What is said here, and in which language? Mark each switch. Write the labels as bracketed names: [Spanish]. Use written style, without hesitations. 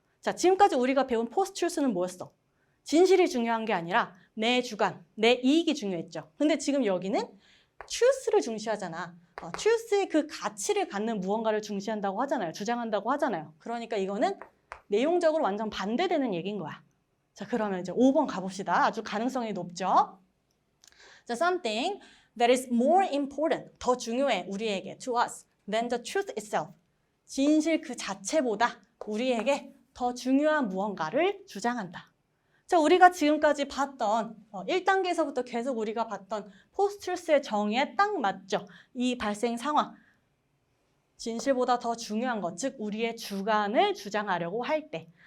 [Korean] 자, 지금까지 우리가 배운 포스트-트루스는 뭐였어? 진실이 중요한 게 아니라 내 주관, 내 이익이 중요했죠. 근데 지금 여기는 truth를 중시하잖아. truth의 그 가치를 갖는 무언가를 중시한다고 하잖아요. 주장한다고 하잖아요. 그러니까 이거는 내용적으로 완전 반대되는 얘기인 거야. 자, 그러면 이제 5번 가봅시다. 아주 가능성이 높죠. [English] 자, something that is more important, [Korean] 더 중요해 우리에게, [English] to us, than the truth itself. [Korean] 진실 그 자체보다 우리에게 더 중요한 무언가를 주장한다. 자, 우리가 지금까지 봤던 1단계에서부터 계속 우리가 봤던 포스트-트루스의 정의에 딱 맞죠. 이 발생 상황. 진실보다 더 중요한 것, 즉 우리의 주관을 주장하려고 할 때.